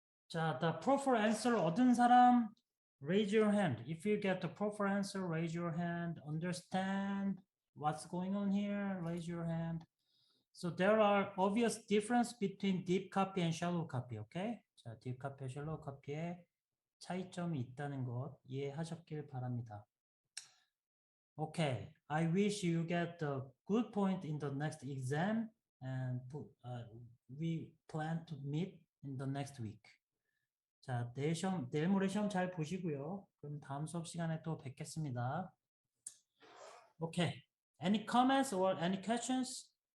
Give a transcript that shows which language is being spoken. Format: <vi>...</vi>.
<en>자, the proper answer</en> <ko>얻은 사람</ko> <en>raise your hand. If you get the proper answer, raise your hand. Understand what's going on here? Raise your hand. So there are obvious difference between deep copy and shallow copy, okay?</en> <ko>자, deep copy, shallow copy에 차이점이 있다는 것 이해하셨길 바랍니다.</ko> <en>Okay, I wish you get the good point in the next exam. and we plan to meet in the next week.</en> <ko>자, 내일 모레 시험 잘 보시고요. 그럼 다음 수업 시간에 또 뵙겠습니다.</ko> <en>Okay. Any comments or any questions?</en>